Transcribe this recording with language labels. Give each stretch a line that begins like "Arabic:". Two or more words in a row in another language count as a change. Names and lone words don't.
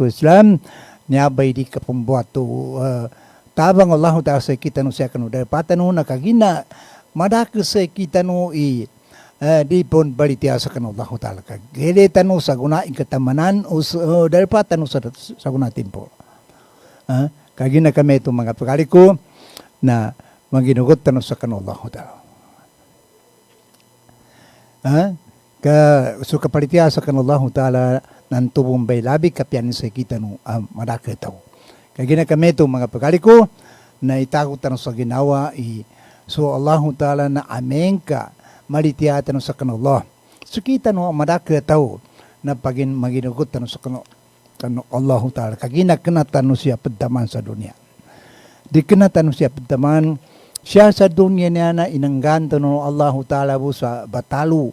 Maguindanaon: Islam niya bay di ka pambuato tabang Allah Ta'ala sa kita no siya kanu dapatan no nakagina madak sa kita no di pon balitia sa kanu Allah Ta'ala kagele tanu sa guna ikatamanan o dapatan no sa guna timpo kagina kami ito mga pagaliko na maginugot tanong sa kanu Allah Ta'ala. So kapalitiya sa kanu Allah Ta'ala ng tubong bay labi kapyanin sa kita nung madakitaw. Kagina kami ito mga pagaliko na itagot tanong sa ginawa so Allah Ta'ala na amen ka malitiya tanong sa kanu Allah. So kita nung madakitaw na pagin maginugot tanong sa kanu Allah Ta'ala. Kagina kena tanong siya padaman sa dunia. Di kena tanong siya padaman siya sa dunya niya na inangganto no Allah Ta'ala po sa batalu.